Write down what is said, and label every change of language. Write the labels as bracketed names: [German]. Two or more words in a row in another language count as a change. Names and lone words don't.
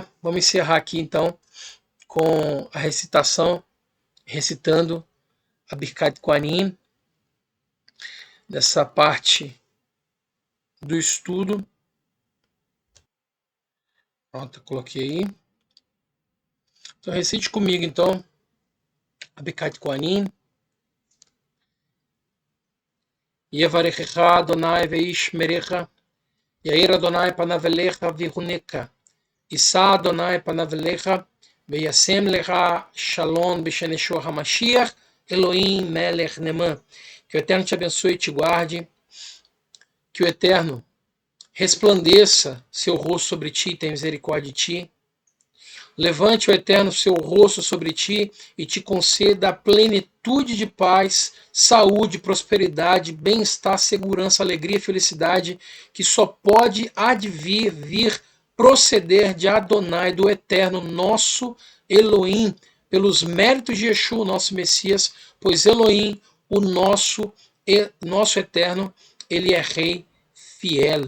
[Portuguese] Vamos encerrar aqui então com a recitação, recitando a Birkat Kohanim, dessa parte do estudo. Pronto, coloquei aí. Então recite comigo então a Birkat Kohanim. [Hebrew] יברכך אדוני וישמרך, יאר אדוני פניו אליך ויחנך, ישא אדוני פניו אליך, וישם לך שלום בשם ישוע המשיח, אלוהים מלך נאמן. [Portuguese] Que o Eterno te abençoe e te guarde, que o Eterno resplandeça seu rosto sobre ti e tenha misericórdia de ti. Levante o Eterno seu rosto sobre ti e te conceda a plenitude de paz, saúde, prosperidade, bem-estar, segurança, alegria e felicidade que só pode vir proceder de Adonai, do Eterno, nosso Elohim, pelos méritos de Yeshua, nosso Messias, pois Elohim, o nosso Eterno, ele é Rei fiel.